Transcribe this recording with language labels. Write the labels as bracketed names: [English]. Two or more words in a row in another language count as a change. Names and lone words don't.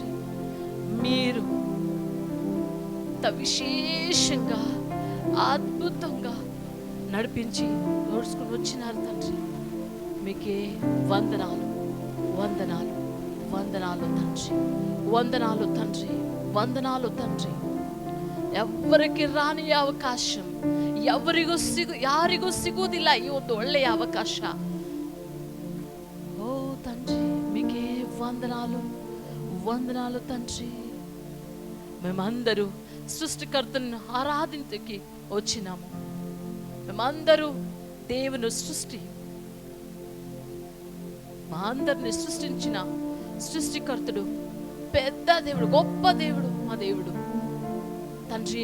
[Telugu] మీరు విశేషంగా అద్భుతంగా నడిపించి నడుచుకుని వచ్చినారు తండ్రి. మీకే వందనాలు, వందనాలు, వందనాలు తండ్రి. వందనాలు తండ్రి, వందనాలు తండ్రి. [Kannada] ఎవరికి ರಾಣಿ ಅವಕಾಶ, ಯಾರಿಗೂ ಸಿಗುವುದಿಲ್ಲ ಈ ಒಂದು ಒಳ್ಳೆಯ ಅವಕಾಶ. [Telugu] ఓ తండ్రి మీకే వందనాలు, వందనాలు తండ్రి. మేమందరూ సృష్టికర్తను ఆరాధించకి వచ్చినాము. మేమందరూ దేవుని మా అందరిని సృష్టించిన సృష్టికర్తుడు, పెద్ద దేవుడు, గొప్ప దేవుడు మా దేవుడు తండ్రి.